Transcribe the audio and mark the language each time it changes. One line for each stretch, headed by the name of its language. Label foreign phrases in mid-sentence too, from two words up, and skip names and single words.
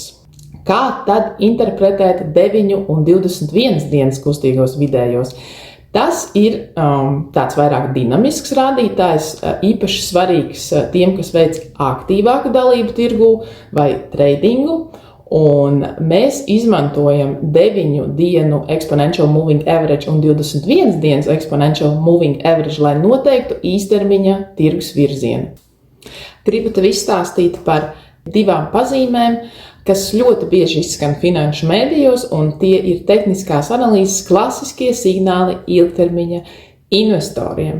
Latvian: Kā tad interpretēt 9 un 21 dienas kustīgos vidējos? Tas ir tāds vairāk dinamisks rādītājs, īpaši svarīgs tiem, kas veic aktīvāku dalību tirgū vai tradingu. Un mēs izmantojam 9 dienu
English: exponential moving average
Latvian: un 21 dienas
English: exponential moving average,
Latvian: lai noteiktu īstermiņa tirgus virzienu. Gribu tev izstāstīt par 2 pazīmēm, kas ļoti bieži izskan finanšu mēdījos, un tie ir tehniskās analīzes klasiskie signāli ilgtermiņa investoriem.